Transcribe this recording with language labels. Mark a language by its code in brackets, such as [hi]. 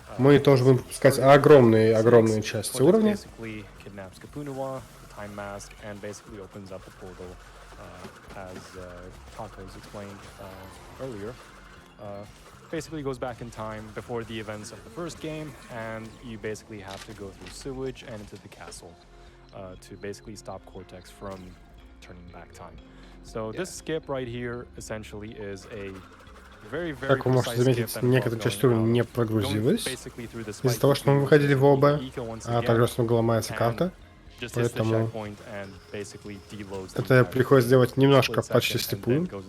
[ru] мы тоже будем пропускать огромные части [en] Cortex [ru] уровня. [en] basically kidnaps Capunawa, the time mask, and basically opens up a portal, as Tacos explained earlier. Basically goes back in time before the events of the first game, and you basically have to go through sewage and into the castle to basically stop Cortex from turning back time. So this skip right here essentially is a very [ru] Как вы можете заметить, некоторая часть уровня не прогрузилась из-за того, что мы выходили в ОБ, а также снова ломается карта. Поэтому это приходится сделать немножко почти слепую.